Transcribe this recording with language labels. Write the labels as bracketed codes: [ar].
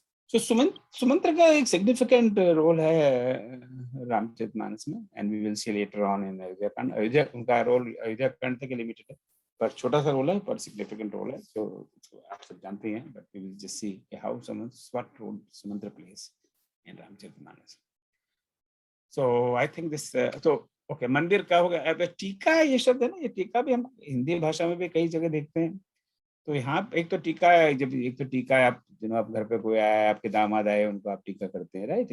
[hi] तो सुमंत्र का एक सिग्निफिकेंट रोल है रामचरितमानस में, [en] And we will see later on in Ayodhya Kand. [hi] उनका रोल अयोध्या कांड तक लिमिटेड है, पर छोटा सा रोल है, पर सिग्निफिकेंट रोल है, जो आप सब जानते हैं। [en] But we will just see how what role Sumantra plays in Ramcharitmanas. So I think this so okay, मंदिर का हो गया। [hi] अब टीका ये शब्द है ना, ये टीका भी हम हिंदी भाषा में भी कई जगह देखते हैं। तो यहाँ एक तो टीका है, जब एक तो टीका है, आप आप घर पे कोई आया, आपके दामाद आए, उनको आप टीका करते हैं, राइट?